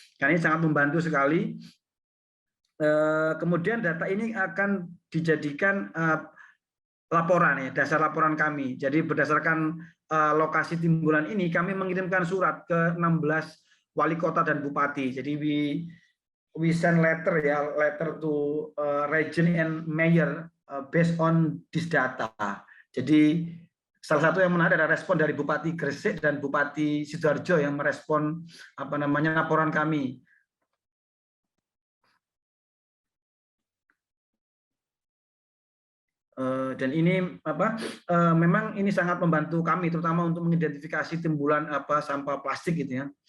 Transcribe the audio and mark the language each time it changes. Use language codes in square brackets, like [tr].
[id] Karena ini sangat membantu sekali. Kemudian data ini akan dijadikan laporan ya, dasar laporan kami. Jadi berdasarkan lokasi timbulan ini kami mengirimkan surat ke 16 wali kota dan bupati. [en] Jadi we send letter to region and mayor based on this data. [id] Jadi salah satu yang menarik adalah respon dari Bupati Gresik dan Bupati Sidoarjo yang merespon laporan kami. Dan ini memang ini sangat membantu kami, terutama untuk mengidentifikasi timbulan sampah plastik gitu ya.